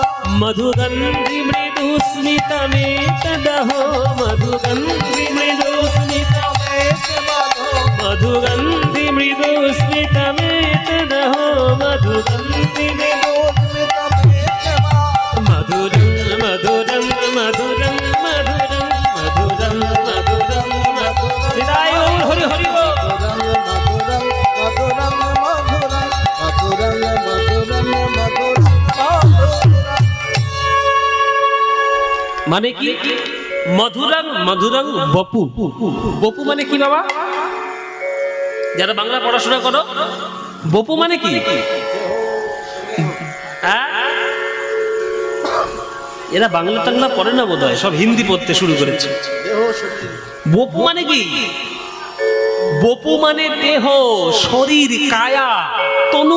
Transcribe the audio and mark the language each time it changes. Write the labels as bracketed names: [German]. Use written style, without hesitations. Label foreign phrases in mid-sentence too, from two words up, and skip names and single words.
[Sanskrit] মধুগন্ধি মৃদু স্মিতমেতদহো, মধুগন্ধি মৃদু স্মিতমেতদহো, মধুগন্ধি মৃদু স্মিতমেতদহো, মধুগন্ধি মৃদু স্মিতমেতদহো, মধুরং মধুরং মধুরং মধুরং মধুরং মধুরং মধুরং। [Bangla] হৃদয় ওম হরি হরি বল। [Sanskrit] মধুরং মধুরং মধুরং মধুরং মধুরং মধুরং। [Bangla] মানে কি? [Sanskrit] মধুরং মধুরং বপু, [Bangla] বপু মানে কি বাবা? যারা বাংলা পড়াশোনা করো, বপু মানে কি? এরা বাংলা টাংলা পড়ে না বোধ হয়, সব হিন্দি পড়তে শুরু করেছে। বপু মানে কি? বপু মানে দেহ, শরীর, কায়া, তনু।